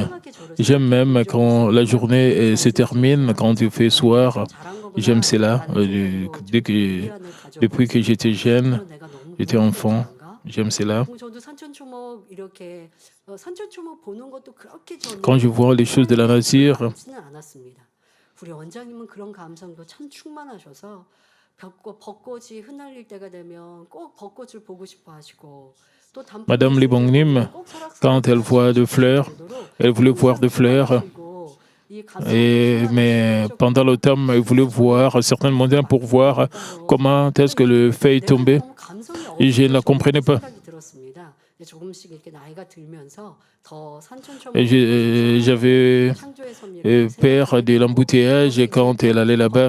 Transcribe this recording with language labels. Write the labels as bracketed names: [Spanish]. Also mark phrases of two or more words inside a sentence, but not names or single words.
[French] J'aime même quand la journée se termine, quand il fait soir. J'aime cela. Depuis que j'étais jeune, j'étais enfant. J'aime cela. Quand je vois les choses de la nature, [Korean] 우리 원장님은 그런 감성도 참 충만하셔서 벚꽃이 흩날릴 때가 되면 꼭 벚꽃을 보고 싶어 하시고 또 [French] Madame Libongnim, quand elle voit des fleurs, elle voulait voir des fleurs. Mais pendant l'automne, elle voulait voir certaines montagnes pour voir comment est-ce que le feuille tombait. Et je ne la comprenais pas. J'avais peur de l'embouteillage quand elle allait là-bas.